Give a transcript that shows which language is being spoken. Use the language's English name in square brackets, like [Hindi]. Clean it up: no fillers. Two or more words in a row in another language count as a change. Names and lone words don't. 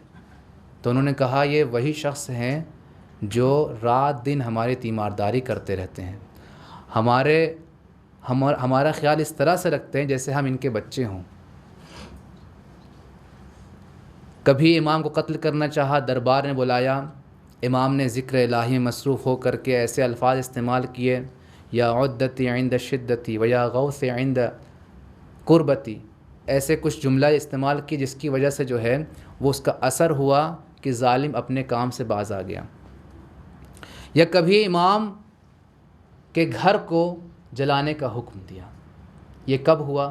[Urdu] تو انہوں نے کہا یہ وہی شخص ہیں جو رات دن ہماری تیمارداری کرتے رہتے ہیں، ہمارا خیال اس طرح سے رکھتے ہیں جیسے ہم ان کے بچے ہوں۔ کبھی امام کو قتل کرنا چاہا، دربار میں بلایا، امام نے ذکر الہی میں مصروف ہو کر کے ایسے الفاظ استعمال کیے، [Arabic] یا عدتی عند شدتی و یا غوث عند قربتی، [Urdu] ایسے کچھ جملہ استعمال کی جس کی وجہ سے جو ہے وہ اس کا اثر ہوا کہ ظالم اپنے کام سے باز آ گیا۔ یا کبھی امام کے گھر کو جلانے کا حکم دیا۔ یہ کب ہوا؟